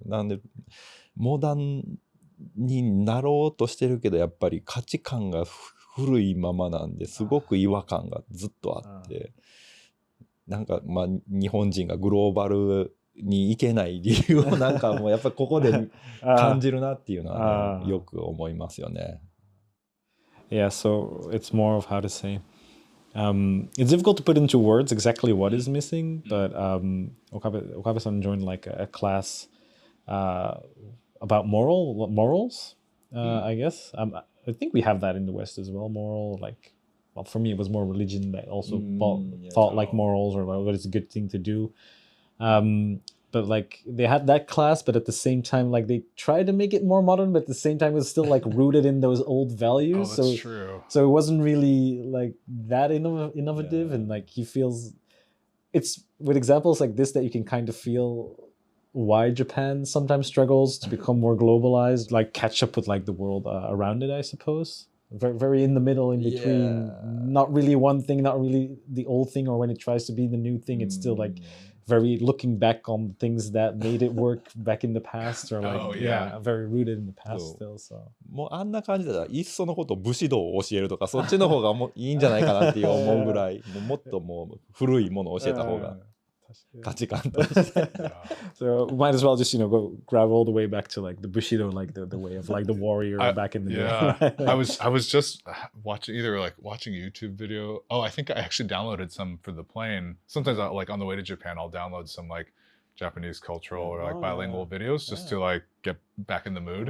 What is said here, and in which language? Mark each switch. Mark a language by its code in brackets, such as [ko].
[ja] なんでモダンになろうとしてるけど、やっぱり価値観が古いままなんですごく違和感がずっとあって、なんか日本人がグローバルに行けない理由をなんかもうやっぱりここで感じるなっていうのはね、よく思いますよね。 [en] Yeah, so it's more of how to say. It's difficult to put into words exactly what is missing, but Okabe-san joined like a class about morals, I guess. I think we have that in the West as well. Moral, like, well, for me, it was more religion that also thought like morals or what is a good thing to do. But like they had that class, but at the same time, like they tried to make it more modern, but at the same time, it was still like rooted in those old values. Oh, that's true. So it wasn't really like that innovative, and like he feels it's with examples like this that you can kind of feel why Japan sometimes struggles to become more globalized, like catch up with like the world around it, I suppose. Very, very in the middle, in between, not really one thing, not really the old thing, or when it tries to be the new thing, it's still like very looking back on things that made it work back in the past, or like very rooted in the past still. So [ja] もうあんな感じだったらいっそのこと武士道を教えるとか、そっちの方がもいいんじゃないかなって思うぐらい、もっともう古いものを教えた方が価値観として。 [en] So might as well just go grab all the way back to like the Bushido, like the way of like the warrior back in the day. I was just watching YouTube video. Oh, I think I actually downloaded some for the plane. Sometimes like on the way to Japan, I'll download some like Japanese cultural or like bilingual videos just to like get back in the mood.